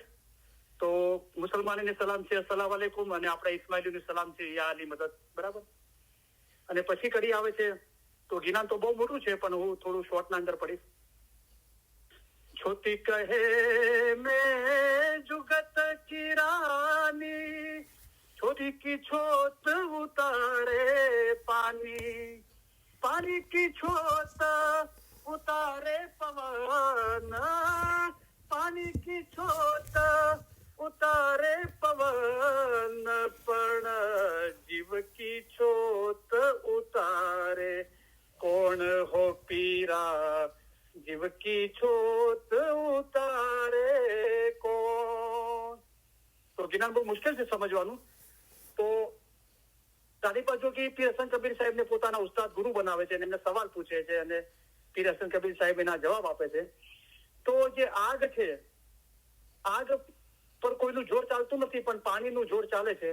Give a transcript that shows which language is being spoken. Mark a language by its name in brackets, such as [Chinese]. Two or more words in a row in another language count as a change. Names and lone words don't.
[Gujarati] તો મુસલમાનીની સલામ છે [Arabic] السلام عليكم, [Gujarati] અને આપણા ઇસ્માઇલીની સલામ છે [Arabic] يا علي مدد, [Gujarati] બરાબર? અને પછી કડી આવે છે, તો જ્ઞાન તો બહુ મોટું છે પણ હું થોડું શોર્ટના અંદર પડીશ. [Hindi] छोटी कहे में जुगत की रानी, छोटी की छोट उतारे पानी, पानी की छोट उतारे पवन, पानी की छोट उतारे पवन, पण जीव की छोट उतारे कौन हो पीरा, जीव की छोट उतारे कौन. [Gujarati] તો જ્ઞાન બહુ મુશ્કેલ છે સમજવાનું. તો તારીફા જોગી પીર હસન કબીર સાહેબને પોતાના ઉસ્તાદ ગુરુ બનાવે છે અને એમને સવાલ પૂછે છે અને પીર હસન કબીર સાહેબ એના જવાબ આપે છે. તો જે આગ છે, આગ પર કોઈનું જોર ચાલતું નથી પણ પાણીનું જોર ચાલે છે.